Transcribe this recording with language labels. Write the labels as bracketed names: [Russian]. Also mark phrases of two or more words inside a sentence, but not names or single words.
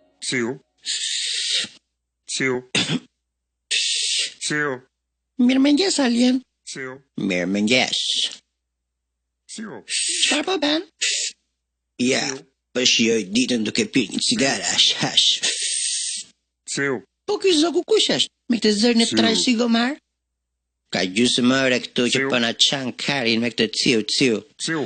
[Albanian] Ciu. Ciu. Ciu. Mirëmëngjes, Alien. Ciu. Mirëmëngjes. Ciu. Çfarë po bën? Ja, po shijoj ditën duke pirë një cigare hash. Ciu. Po ky zogu kush është? Me këtë zërin e traj sigomar? Ka gjysmë ore këtu që po na çan karin me këtë ciu. Ciu.